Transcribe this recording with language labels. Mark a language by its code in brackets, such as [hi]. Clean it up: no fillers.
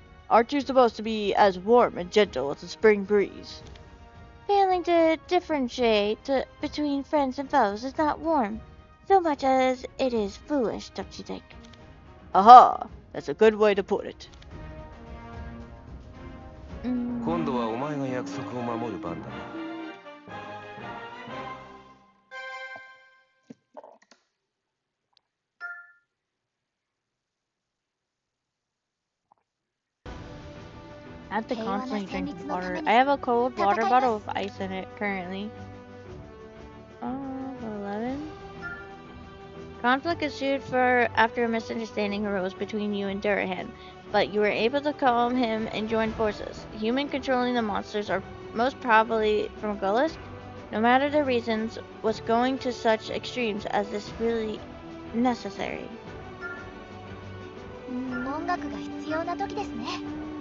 [en] Aren't you supposed to be as warm and gentle as a spring breeze? Failing to differentiate between friends and foes is not warm, so much as it is foolish, don't you think? Aha! That's a good way to put it. [ja] 今度はお前が約束を守る番だな。 [en] I have to constantly drink water. I have a cold water bottle with ice in it currently. 11. Conflict ensued after a misunderstanding arose between you and Durahan, but you were able to calm him and join forces. The human controlling the monsters are most probably from Gullus. No matter the reasons, was going to such extremes as this really necessary? [ja] 音楽が必要な時ですね。